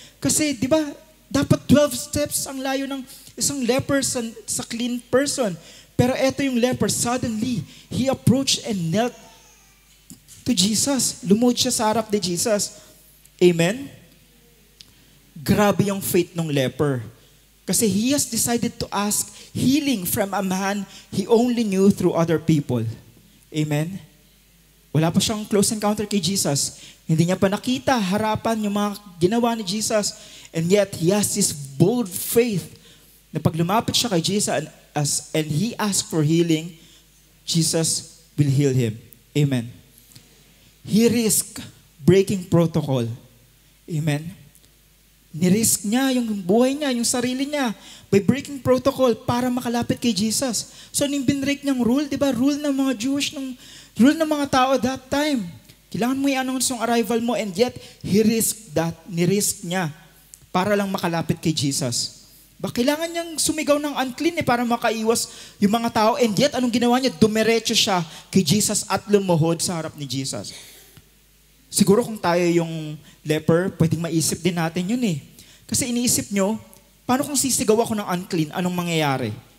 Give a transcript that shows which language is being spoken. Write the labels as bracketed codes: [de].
[tl] Kasi di ba, dapat 12 steps ang layo ng isang leper sa clean person. Pero eto yung [en] leper, suddenly, he approached and knelt to Jesus. [tl] Lumuhod siya sa harap ni Jesus. Amen? Grabe yung faith ng leper. [en] Kasi he has decided to ask healing from a man he only knew through other people. [tl] Amen? Wala pa siyang close encounter kay Jesus. Hindi niya pa nakita harapan yung mga ginawa ni Jesus. [en] And yet, he has this bold faith [tl] na pag lumapit siya kay [en] Jesus and he asked for healing, Jesus will heal him. Amen. He risked breaking protocol. [tl] Amen. Nirisk niya yung buhay niya, yung sarili niya [en] by breaking protocol [tl] para makalapit kay Jesus. So, nung binrake niyang rule, di ba? Rule ng mga Jewish, rule ng mga tao that time. Kailangan mo i-announce yung arrival mo [en] and yet, he risked that. [tl] Nirisk niya para lang makalapit kay Jesus. Ba, kailangan niyang sumigaw ng unclean para makaiwas yung mga tao and yet, anong ginawa niya? Dumiretso siya kay Jesus at lumuhod sa harap ni Jesus. Siguro kung tayo yung leper, pwedeng maisip din natin yun eh. Kasi iniisip nyo, paano kung sisigaw ako ng unclean, anong mangyayari?